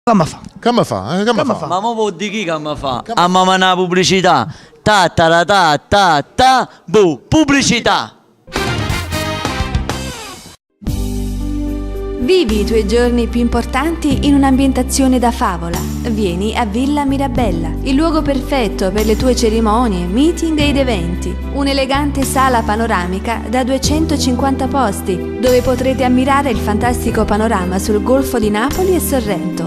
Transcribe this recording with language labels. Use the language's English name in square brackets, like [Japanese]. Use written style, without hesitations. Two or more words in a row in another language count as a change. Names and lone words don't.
[Italian] Come fa? Come fa? Come fa? Ma mo vuol dire chi come fa? A mamma una pubblicità. Ta ta ta ta ta bu pubblicità. Vivi i tuoi giorni più importanti in un'ambientazione da favola. Vieni a Villa Mirabella, il luogo perfetto per le tue cerimonie, meeting ed eventi. Un'elegante sala panoramica da 250 posti, dove potrete ammirare il fantastico panorama sul Golfo di Napoli e Sorrento.